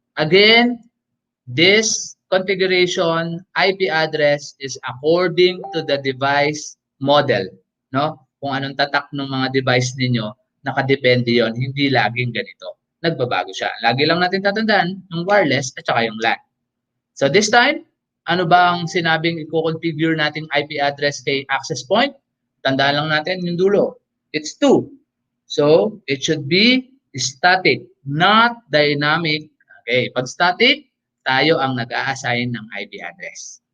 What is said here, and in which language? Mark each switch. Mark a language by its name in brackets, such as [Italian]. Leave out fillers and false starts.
[English] Again, this configuration IP address is according to the device model. [Filipino] No? Kung anong tatak ng mga device ninyo, nakadepende yon, hindi laging ganito. Nagbabago siya. Lagi lang natin tatandaan yung wireless at saka yung LAN. [English] So this time, [Filipino] ano ba ang sinabing i-configure nating IP address kay access point? Tandaan lang natin yung dulo. It's 2. [English] So, it should be static, not dynamic. [Filipino] Okay, pag static, tayo ang nag-a-assign ng IP address.